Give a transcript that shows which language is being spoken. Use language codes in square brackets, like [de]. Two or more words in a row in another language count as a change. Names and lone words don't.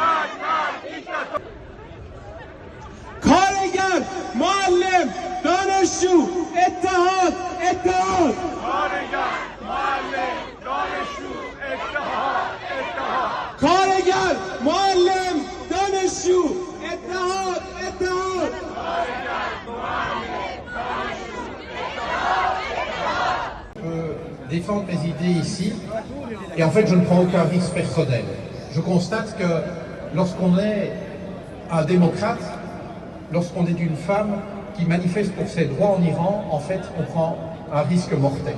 [fa] کارگر، معلم، دانشجو، اتحاد! کارگر، معلم، دانشجو، اتحاد! کارگر، معلم، دانشجو، اتحاد! [fr] Défendre mes idées ici, et en fait je ne prends aucun risque personnel. Je constate que lorsqu'on est un démocrate, lorsqu'on est une femme qui manifeste pour ses droits en Iran, en fait on prend un risque mortel.